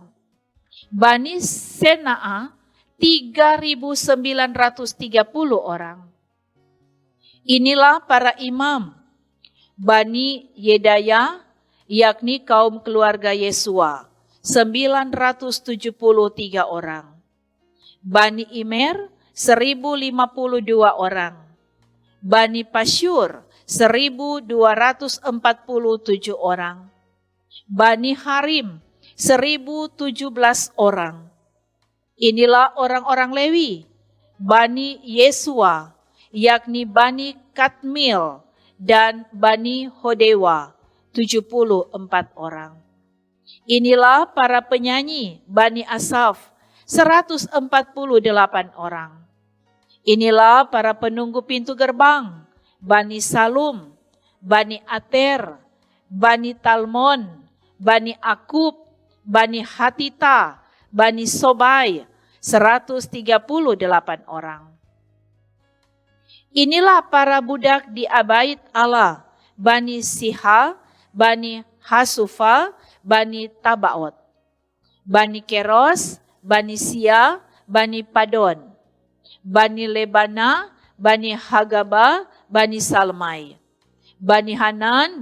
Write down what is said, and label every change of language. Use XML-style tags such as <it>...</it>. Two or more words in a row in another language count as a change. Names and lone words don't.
<id>Bani Senaa, 3.930 orang. Inilah para imam. Bani Yedaya, yakni kaum keluarga Yesua, 973 orang. Bani Imer, 1.052 orang. Bani Pasyur, 1.247 orang. Bani Harim, 1.017 orang. Inilah orang-orang Lewi, Bani Yesua, yakni Bani Kadmil dan Bani Hodewa, 74 orang. Inilah para penyanyi Bani Asaf, 148 orang. Inilah para penunggu pintu gerbang, Bani Salum, Bani Ater, Bani Talmon, Bani Akub, Bani Hatita, Bani Sobai, 138 orang. Inilah para budak di Abait Allah, Bani Siha, Bani Hasufa, Bani Tabaot, Bani Keros, Bani Sia, Bani Padon, Bani Lebana, Bani Hagaba, Bani Salmai, Bani Hanan,</id>